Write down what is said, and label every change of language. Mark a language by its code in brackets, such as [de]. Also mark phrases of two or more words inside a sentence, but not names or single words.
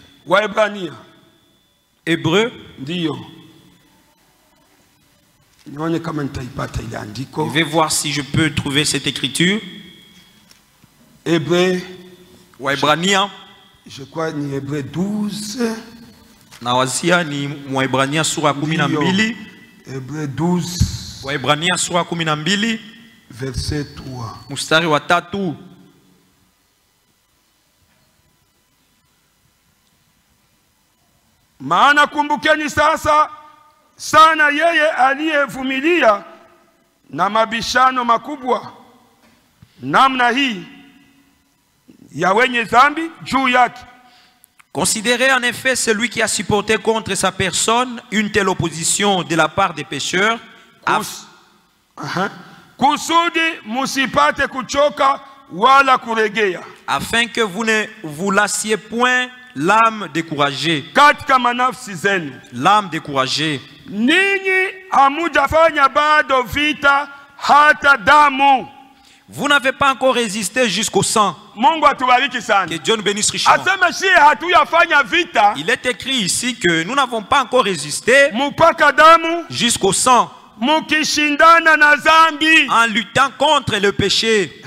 [fr] Hébreu. Je vais voir si je peux trouver cette écriture. [sw] Waebrania. [fr] Je crois ni Hébreu 12. [sw] Nawazia ni Waebrania sura 12. [fr] Hébreu 12. [sw] Waebrania sura 12. [fr] Verset 3. [sw] Mustari wa 3. Maana kumbukeni sasa sana yeye aliyevumilia na mabishano makubwa namna hii ya wenye dhambi juu yake. [fr] Considérez en effet celui qui a supporté contre sa personne une telle opposition de la part des pécheurs, [sw] kusudi musipate kuchoka wala kuregea, [fr] afin que vous ne vous lassiez point l'âme découragée. L'âme découragée. Vous n'avez pas encore résisté jusqu'au sang. Que Dieu nous bénisse richement. Il est écrit ici que nous n'avons pas encore résisté jusqu'au sang, en luttant contre le péché.